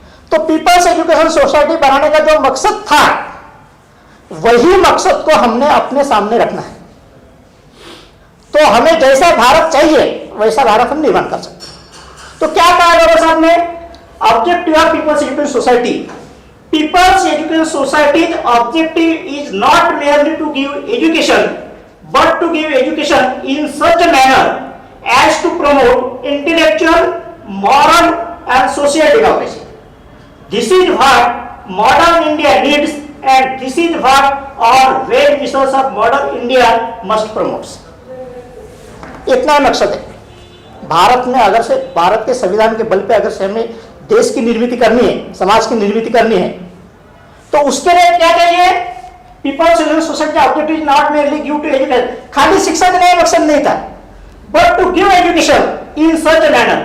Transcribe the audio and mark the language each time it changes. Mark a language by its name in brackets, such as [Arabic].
[Hindi] तो peoples education society बनाने का जो मकसद था वही मकसद को हमने अपने सामने रखना है। तो हमें जैसा भारत चाहिए वैसा भारत हम निर्माण कर सकते हैं। तो क्या कहा बाबा साहब ने? Objective of peoples education society [English] People's Education Society's objective is not merely to give education, but to give education in such a manner as to promote intellectual, moral, and social democracy. This is what modern India needs, and this is what all well-wishers of modern India must promote. [Hindi] इतना मकसद है। भारत में अगर से भारत के संविधान के बल पे अगर से हमें देश की निर्मित करनी है, समाज की निर्मित करनी है, तो उसके लिए क्या चाहिए? [English] people's education society objective is not merely give to education, [Hindi] खाली शिक्षा देना मकसद नहीं था, [English] But to give education in such a manner.